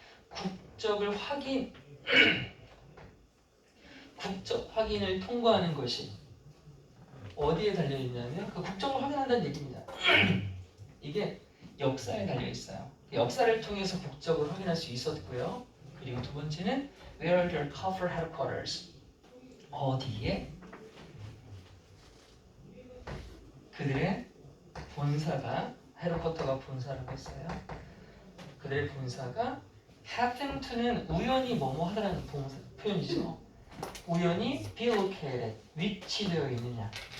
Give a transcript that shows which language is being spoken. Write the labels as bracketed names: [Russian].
[Korean] 국적을 국적 확인을 통과하는 것이 어디에 달려있냐면 그 국적을 확인한다는 얘기입니다. 이게 역사에 달려있어요. 역사를 통해서 국적을 확인할 수 있었고요. [English] 그리고 두 번째는 Where are their corporate headquarters? [Korean] 어디에? 그들의 본사가 헤드쿼터가 본사라고 했어요. 그들의 본사가 [English] happen to [Korean] 는 우연히 뭐뭐 하다라는 표현이죠. 우연히 [English] be located, [Korean] 위치되어 있느냐.